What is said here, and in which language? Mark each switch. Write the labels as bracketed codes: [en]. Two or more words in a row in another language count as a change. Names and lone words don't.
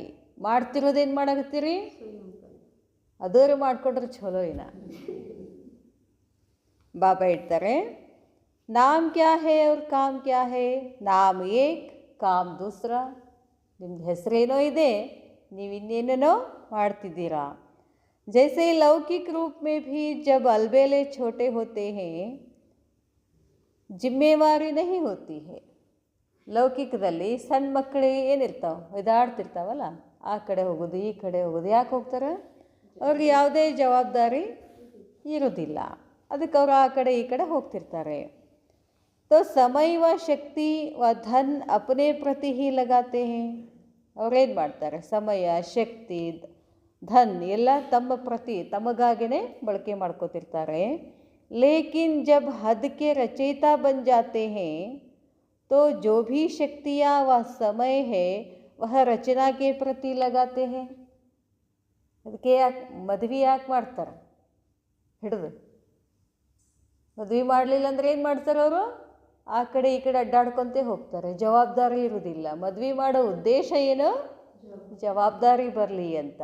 [kn] ಮಾಡ್ತಿರೋದೇನು ಮಾಡಾಕತ್ತೀರಿ? ಅದರ ಮಾಡಿಕೊಂಡ್ರೆ ಚಲೋ ಏನ? ಬಾಬಾ ಹೇಳ್ತಾರೆ [hi] नाम क्या है और काम क्या है? नाम एक काम दूसरा. [kn] ನಿಮ್ದು ಹೆಸರೇನೋ ಇದೆ, ನೀವು ಇನ್ನೇನೇನೋ ಮಾಡ್ತಿದ್ದೀರಾ. [hi] जैसे लौकिक रूप में भी जब अलबेले छोटे होते हैं जिम्मेवारी नहीं होती है. [kn] ಲೌಕಿಕದಲ್ಲಿ ಸಣ್ಣ ಮಕ್ಕಳಿಗೆ ಏನಿರ್ತಾವೆ, ಒದಾಡ್ತಿರ್ತಾವಲ್ಲ, ಆ ಕಡೆ ಹೋಗೋದು ಈ ಕಡೆ ಹೋಗೋದು. ಯಾಕೆ ಹೋಗ್ತಾರೆ? ಅವ್ರಿಗೆ ಯಾವುದೇ ಜವಾಬ್ದಾರಿ ಇರೋದಿಲ್ಲ, ಅದಕ್ಕೆ ಅವರು ಆ ಕಡೆ ಈ ಕಡೆ ಹೋಗ್ತಿರ್ತಾರೆ. [hi] तो समय व शक्ति व धन अपने प्रति ही लगाते हैं. [kn] ಅವ್ರೇನು ಮಾಡ್ತಾರೆ? ಸಮಯ, ಶಕ್ತಿ, ಧನ್ ಎಲ್ಲ ತಮ್ಮ ಪ್ರತಿ ತಮಗಾಗಿಯೇ ಬಳಕೆ ಮಾಡ್ಕೋತಿರ್ತಾರೆ. [hi] लेकिन जब हद के रचयिता बन जाते हैं तो जो भी शक्तियाँ व समय है वह रचना के प्रति लगाते हैं. [kn] ಅದಕ್ಕೆ ಯಾಕೆ ಮದುವೆ ಮಾಡ್ತಾರೆ? ಹಿಡಿದು ಮದುವೆ ಮಾಡಲಿಲ್ಲ ಅಂದರೆ ಏನು ಮಾಡ್ತಾರೆ ಅವರು? ಆ ಕಡೆ ಈ ಕಡೆ ಅಡ್ಡಾಡ್ಕೊತೇ ಹೋಗ್ತಾರೆ, ಜವಾಬ್ದಾರಿ ಇರೋದಿಲ್ಲ. ಮದುವೆ ಮಾಡೋ ಉದ್ದೇಶ ಏನು? ಜವಾಬ್ದಾರಿ ಬರಲಿ ಅಂತ.